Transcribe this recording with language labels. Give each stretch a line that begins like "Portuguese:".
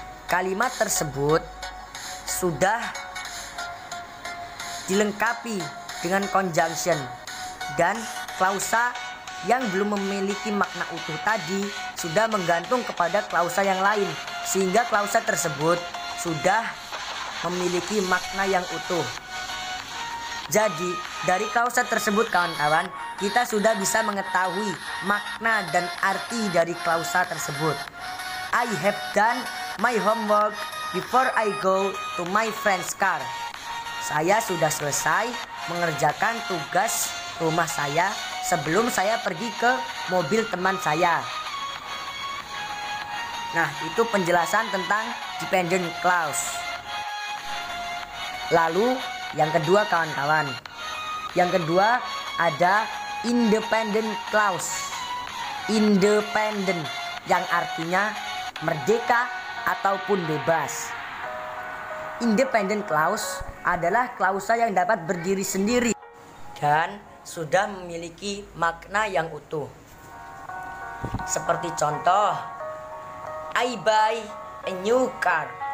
Indonesian: Kalimat tersebut sudah dilengkapi dengan conjunction, dan klausa yang belum memiliki makna utuh tadi sudah menggantung kepada klausa yang lain, sehingga klausa tersebut sudah memiliki makna yang utuh. Jadi dari klausa tersebut kawan-kawan, kita sudah bisa mengetahui makna dan arti dari klausa tersebut.
English: I have done my homework before I go to my friend's car.
Indonesian: Saya sudah selesai mengerjakan tugas rumah saya sebelum saya pergi ke mobil teman saya. Nah, itu penjelasan tentang dependent clause. Lalu yang kedua kawan-kawan, yang kedua ada independent clause. Independent yang artinya merdeka ataupun bebas. Independent clause adalah klausa yang dapat berdiri sendiri dan sudah memiliki makna yang utuh. Seperti contoh,
English: I buy a new car.